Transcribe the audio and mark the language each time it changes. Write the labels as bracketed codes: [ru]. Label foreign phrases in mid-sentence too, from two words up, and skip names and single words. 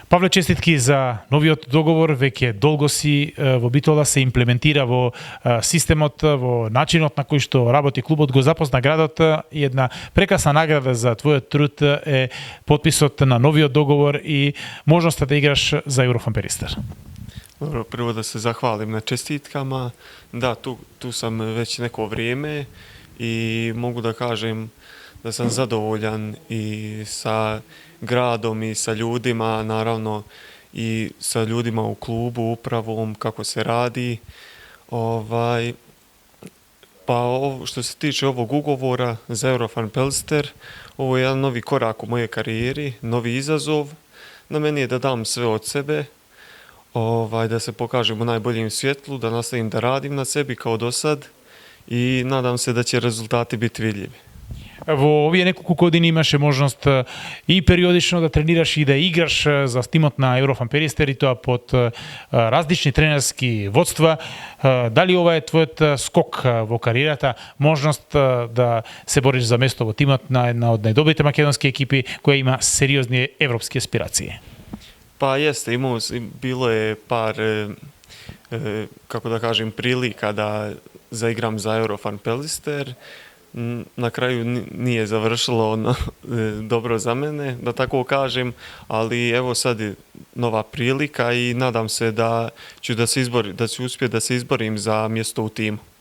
[mk] Павле, честитки за новиот договор. Веќе долго си во Битола се имплементира во системот, во начинот на кој што работи клубот, го запозна градот и една прекрасна награда за твојот труд е потписот на новиот договор и можноста да играш за Еврофан Перистер. [sr] Dobro, prvo da se zahvalim na čestitkama. Da, tu sam već neko vrijeme i mogu da kažem da sam zadovoljan i sa gradom i sa ljudima, naravno i sa ljudima u klubu, upravom, kako se radi. Što se tiče ovog ugovora za Eurofan Pelster, ovo je jedan novi korak u mojej karijeri, novi izazov. Na meni je da dam sve od sebe, da se pokažem u najboljem svjetlu, da nastavim da radim na sebi kao do sad i nadam se da će rezultati biti vidljivi. [mk] Во овие неколку години имаше можност и периодично да тренираш и да играш за тимот на Еврофан Перистер и тоа под различни тренерски водства. Дали ова е твојот скок во кариерата, можност да се бориш за место во тимот на една од најдобрите македонски екипи која има сериозни европски аспирации? [sr] Pa jeste, bilo je par, kako da kažem, prilika da zaigram za Eurofan Pelster. Na kraju nije završilo dobro za mene, da tako kažem, ali evo sad je nova prilika i nadam se da ću uspjeti da se izborim za mjesto u timu.